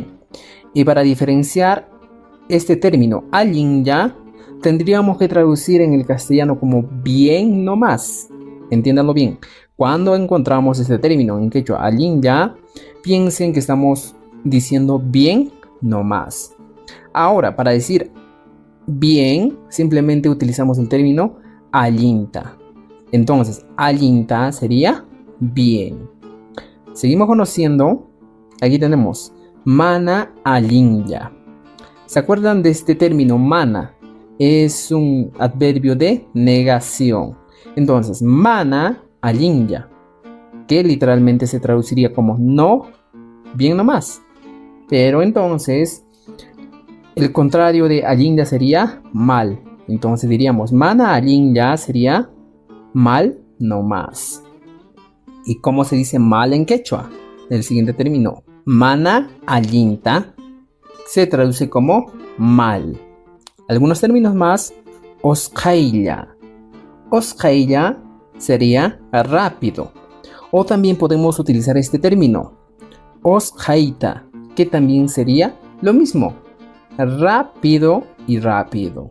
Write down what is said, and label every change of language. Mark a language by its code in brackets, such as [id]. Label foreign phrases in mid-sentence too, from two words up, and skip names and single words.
[es] Y para diferenciar este término allinya, tendríamos que traducir en el castellano como bien no más. Entiéndanlo bien. Cuando encontramos este término en quechua allinya, piensen que estamos diciendo bien no más. Ahora, para decir bien, simplemente utilizamos el término allinta. Entonces, allinta sería bien. Seguimos conociendo. Aquí tenemos [qu] mana allinya. [es] ¿Se acuerdan de este término mana? Es un adverbio de negación. Entonces, [qu] mana allinya, [es] que literalmente se traduciría como no, bien nomás. Pero entonces, el contrario de allinya sería mal. Entonces diríamos, [qu] mana allinya [es] sería mal nomás. ¿Y cómo se dice mal en quechua? El siguiente término, [qu] mana allinta, [es] se traduce como mal. Algunos términos más, osqailla. Osqailla sería rápido. O también podemos utilizar este término, osqaita, que también sería lo mismo, rápido y rápido.